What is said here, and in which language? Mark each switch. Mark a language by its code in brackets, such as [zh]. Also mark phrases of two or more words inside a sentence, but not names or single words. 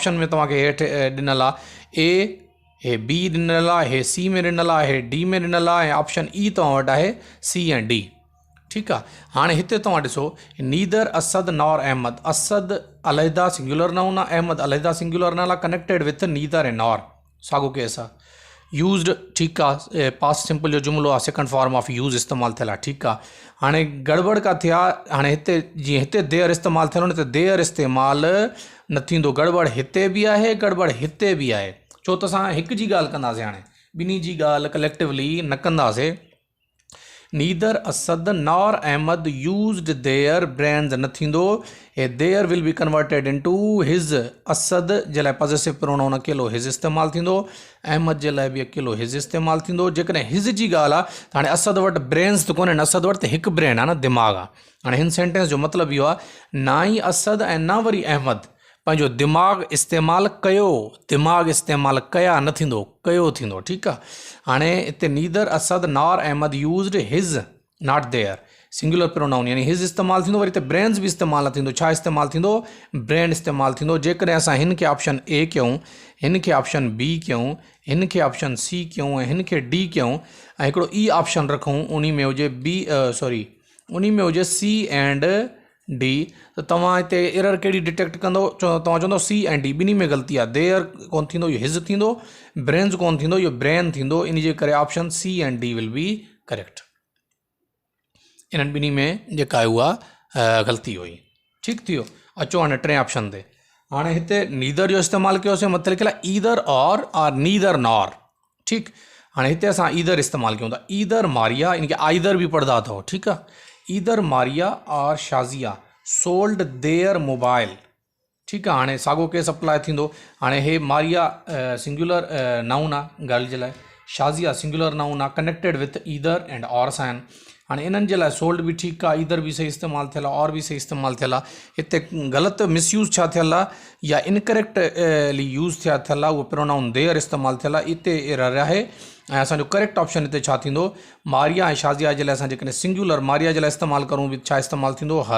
[sd] ऑप्शन में तव्हांखे हेठि ॾिनल आहे ए, हे बी ॾिनल आहे, हे सी में ॾिनल आहे, हे डी में ॾिनल आहे, ऐं ऑप्शन ई तव्हां वटि आहे सी ऐं डी। ठीकु आहे। हाणे हिते तव्हां ॾिसो, [en] neither Asad nor Ahmad, [sd] असद अलहदा [en] singular noun [sd] आहे, अहमद अलहदा [en] singular noun [sd] आहे, [en] connected with neither [sd] ऐं नॉर, साॻियो केस आहे। यूज़ड, ठीकु आहे, [en] past simple [sd] जो जुमिलो आहे, [en] second form of use [sd] इस्तेमालु थियल आहे। ठीकु आहे। हाणे गड़बड़ का थिया, हाणे हिते जीअं हिते देयर इस्तेमालु थियल न त देयर इस्तेमालु न थींदो, गड़बड़ हिते बि आहे, गड़बड़ हिते बि आहे। छो त असां हिक जी ॻाल्हि कंदासीं, हाणे ॿिन्ही जी ॻाल्हि कलेक्टिवली न कंदासीं। [en] neither Asad nor Ahmad used their brains [sd] न थींदो, हे [en] their will be converted into his. [sd] असद जे लाइ [en] possessive pronoun [sd] अकेलो हिज़ इस्तेमालु थींदो, अहमद जे लाइ बि अकेलो हिज़ इस्तेमालु थींदो। जेकॾहिं हिज़ जी ॻाल्हि आहे त हाणे असद वटि ब्रेन्स त कोन्हनि, असद वटि त हिकु ब्रेन आहे न, दिमाग़ आहे। हाणे हिन सेंटेंस जो मतिलबु इहो आहे, ना ई असद ऐं न वरी अहमद पंहिंजो दिमाग़ इस्तेमालु कयो, दिमाग़ इस्तेमालु कया न थींदो, कयो थींदो। ठीकु आहे। हाणे हिते [en] neither Asad nor Ahmad used his not their, singular pronoun [sd] यानी हिज़ इस्तेमालु थींदो, वरी हिते ब्रेन्स बि इस्तेमालु न थींदो। छा इस्तेमालु थींदो? ब्रेन इस्तेमालु थींदो। जेकॾहिं असां हिन खे ऑप्शन ए कयूं, हिन खे ऑप्शन बी कयूं, हिन खे ऑप्शन सी कयूं ऐं हिन खे डी कयूं, ऐं हिकिड़ो ई ऑप्शन रखूं, उन में हुजे उन में हुजे [en] C and D, [sd] त तव्हां हिते एरर कहिड़ी डिटेक्ट कंदो? तव्हां चवंदो सी ऐं डी ॿिन्ही में ग़लती आहे, देयर कोन थींदो, इहो हिज़ थींदो, ब्रेन्स कोन थींदो, इहो ब्रेन थींदो। इन जे करे [en] option C and D will be correct. [sd] इन्हनि ॿिन्ही में जेका आहे उहा ग़लती हुई। ठीकु थी वियो। अचो हाणे टे ऑप्शन ते। हाणे हिते नीदर जो इस्तेमालु कयोसीं, मतिलबु लिखियलु आहे [en] either or neither nor. [sd] ठीकु। हाणे हिते असां ईदर इस्तेमालु कयूं था, ईदर मारिया, इनखे आइदर बि पढ़ंदा अथव। ठीकु आहे। [en] Either Maria or Shazia sold their mobile. [sd] ठीकु आहे। हाणे साॻियो केस अप्लाई थींदो। हाणे हे मारिया [en] singular noun [sd] आहे गर्ल जे लाइ, शाज़िया [en] singular noun [sd] आहे, [en] connected with either and or [sd] सां आहिनि। हाणे इन्हनि जे लाइ सोल्ड बि ठीकु आहे, ईदर बि सही इस्तेमालु थियल आहे, और बि सही इस्तेमालु थियल आहे। हिते ग़लति मिसयूज़ छा थियल आहे या [en] incorrectly use [sd] थियल आहे, उहो प्रोनाउन देयर इस्तेमालु थियल आहे, इते एरर आहे। ऐं असांजो करेक्ट ऑप्शन हिते छा थींदो, मारिया ऐं शाज़िया जे लाइ असां जेकॾहिं सिंगुलर मारिया जे लाइ इस्तेमालु करूं बि छा इस्तेमालु थींदो, हर।